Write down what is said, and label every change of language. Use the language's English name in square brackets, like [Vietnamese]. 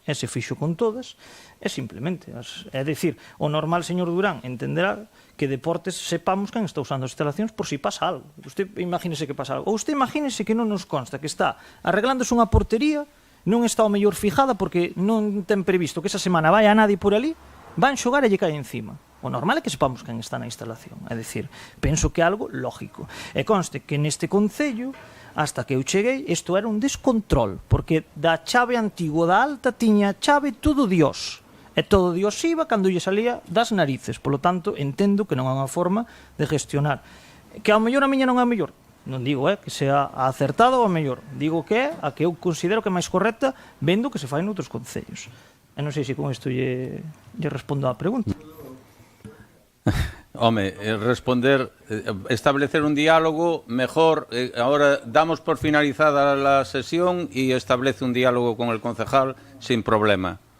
[Galician] E se fixo con todas, é simplemente, é dicir, o normal, señor Durán, entenderá que Deportes sepamos quen está usando as instalacións por si pasa algo. Usted imagínese que pasa algo. Ou usted imagínese que non nos consta que está arreglándose unha portería, non está ao mellor fijada porque non ten previsto que esa semana vai a nadie por ali, van xogar e lle cae encima. O normal é que sepamos quen está na instalación. É dicir, penso que é algo lógico. E conste que neste concello, hasta que eu cheguei, isto era un descontrol, porque da chave antigo da alta tiña chave todo Dios. E todo Dios iba cando lle salía das narices. [Spanish] Por lo tanto, [Galician] entendo que non é unha forma de gestionar. Que ao mellor a miña non é a mellor. Non digo que sea a acertada ou a mellor. Digo que é a que eu considero que é máis correcta vendo que se fai noutros concellos. E non sei se con isto lle respondo á pregunta. Home, responder, establecer un diálogo mejor. [Spanish] Ahora damos por finalizada la sesión y establece un diálogo con el concejal sin problema.